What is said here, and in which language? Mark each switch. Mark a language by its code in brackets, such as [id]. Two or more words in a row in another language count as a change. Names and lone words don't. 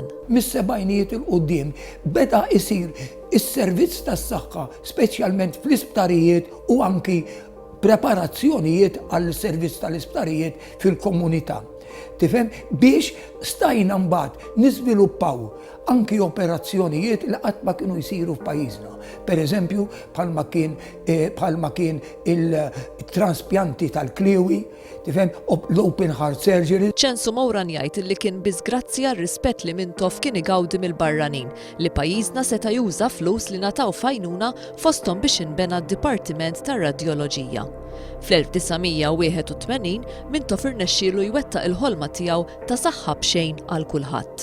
[mt] Mis-sebgħinijiet il-qudiem beda jsir is-servizz tas-saħħa speċjalment fl-isptarijiet u anki preparazzjonijiet għall servizz tal-isptarijiet fil-komunità. Tifhem biex stajna mbagħad niżviluppaw anki operazzjonijiet li qatt ma kienu jsiru f'pajjiżna. Pereżempju bħalma kien il-transpjanti tal-kliewi, tifhem l- [en] open heart surgery. [mt] Censu Mowran jgħid li kien biss grazzi għar-rispett li Mintoff kien igawdi mill-barranin li pajjiżna seta' juża flus li nataw f'għajnuna fosthom biex inbena d-Dipartiment tar-Radjoloġija. Fl-1981 Mintoff irnexxielu jwettaq il-ħolma tiegħu ta' saħħa b'xejn għal kulħadd.